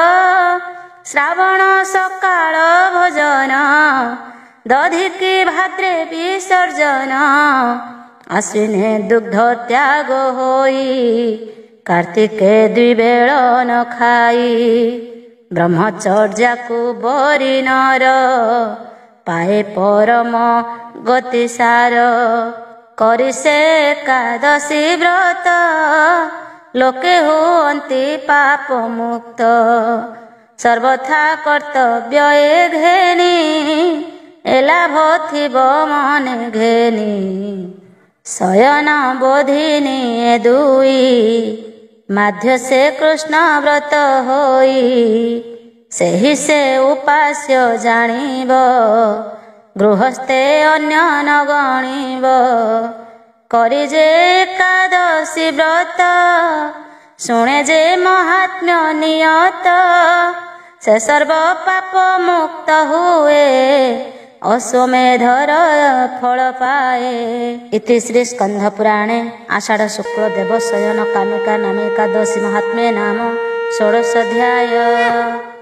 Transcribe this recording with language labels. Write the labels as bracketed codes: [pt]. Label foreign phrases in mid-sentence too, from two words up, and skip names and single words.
[or] ଶ୍ରାବଣ ସକାଳ ଭୋଜନ ଦଧିକି ଭାଦ୍ରେ ବିସର୍ଜନ ଆଶ୍ୱିନେ ଦୁଗ୍ଧ ତ୍ୟାଗ ହୋଇ କାର୍ତ୍ତିକେ ଦ୍ୱିବେଳ ନ ଖାଇ ବ୍ରହ୍ମଚର୍ଯ୍ୟା ଯେ ବରି ନର ପାଏ ପରମ ଗତି ସାର କରି ସେ ଏକାଦଶୀ ବ୍ରତ ଲୋକେ ହୁଅନ୍ତି ପାପ ମୁକ୍ତ ସର୍ବଥା କର୍ତ୍ତବ୍ୟ ଏ ଘେନି ଏଲାଭ ଥିବ ମନେ ଘେନି ଶୟନ ବୋଧିନୀ ଏ ଦୁଇ ମାଧ୍ୟ ସେ କୃଷ୍ଣ ବ୍ରତ ହୋଇ ସେହି ସେ ଉପାସ୍ୟ ଜାଣିବ ଗୃହସ୍ଥେ ଅନ୍ୟ ନ ଗଣିବ କରି ଯେ ଏକାଦଶୀ ବ୍ରତ ଶୁଣେ ଯେ ମାହାତ୍ମ୍ୟ ନିୟତ ସେ ସର୍ବ ପାପ ମୁକ୍ତ ହୁଏ ଅଶ୍ୱମେଧର ଫଳ ପାଏ। [sa] इति श्री स्कंध पुराणे आषाढ़ शुक्ल देव शयन कामिका नामे एकादशी महात्म्ये नाम षोडश अध्याय।